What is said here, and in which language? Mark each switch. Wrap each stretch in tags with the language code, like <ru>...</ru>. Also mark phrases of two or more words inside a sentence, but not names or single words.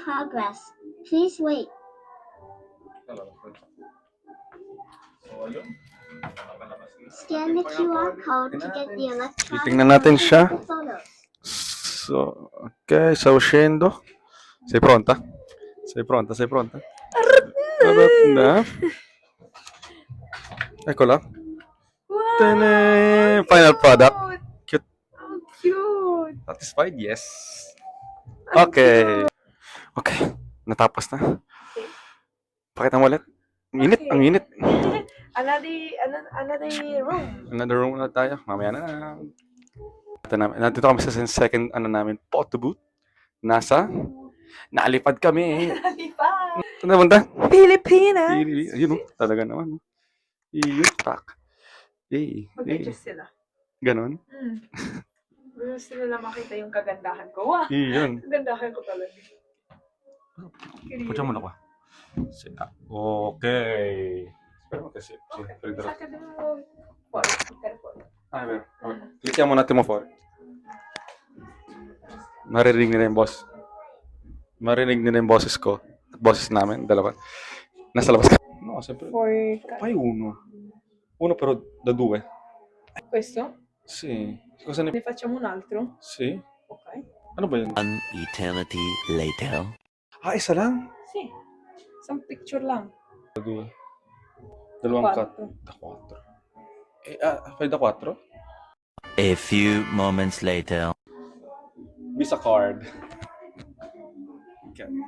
<en>progress. Please wait. Scan the QR code to get the electronic</en> <tl>Titingnan natin</tl> <en>copy</en> <tl>siya.</tl> <en>of the photos. So,</en> <it>ok, sta uscendo. Sei pronta? Sei pronta? Sei pronta?</it> <tl>Arot na.</tl> <it>Eccola.</it> <en>Wow! Tene! Final product. Cute. How cute! Satisfied? Yes. Okay. Okay.</en> <tl>Natapos na. Pakita mo ulit. Ang init. Ang init.</tl> <en>Another room. Another room</en> <tl>na tayo. Mamaya na. Nandito kami sa</tl> <en>second photo booth.</en> <tl>Naalipad kami. Saan na punta? Pilipinas! Yun talaga naman. Yun, tak. Mag-adjust sila. Ganon. Gusto nila makita yung kagandahan ko. Wow! Yun. Kagandahan ko talaga. Pucha mo na ko. Okay. Espera mo kasi. Sa akin mo.</tl> <es>A ver.</es> <it>Clickiamo un attimo fuori.</it> <tl>Maririnig nila yung boss. Marinig nila yung boses ko. At boses namin. Dalawa. Nasa labas ka.</tl> <it>No, sempre. Fai uno. Uno però da due. Questo? Sì. Cosa ne... Ne facciamo un altro? Sì. Ok.</it> <tl>Ano ba yun?</tl> <en>An eternity later.</en> <tl>Ah, isa lang? Sì. Isang picture lang.</tl> <it>Da due.</it> <tl>Dalawang cut.</tl> <it>Quattro. Da quattro. Fai da quattro?</it> <en>A few moments later. Visa card. Okay.</en>